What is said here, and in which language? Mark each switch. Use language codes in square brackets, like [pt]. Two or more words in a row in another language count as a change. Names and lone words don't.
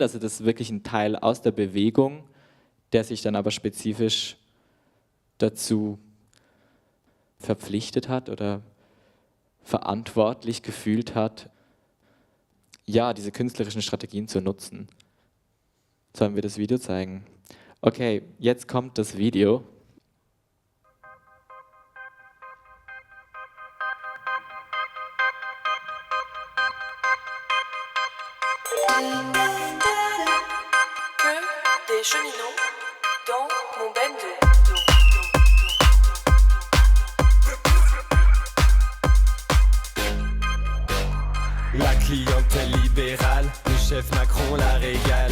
[de] Also das ist wirklich ein Teil aus der Bewegung, der sich dann aber spezifisch dazu verpflichtet hat oder verantwortlich gefühlt hat, diese künstlerischen Strategien zu nutzen. Sollen wir das Video zeigen? Okay, jetzt kommt das Video. [fr] Que des cheminots dans mon bendo. La clientèle libérale, le chef Macron la régale.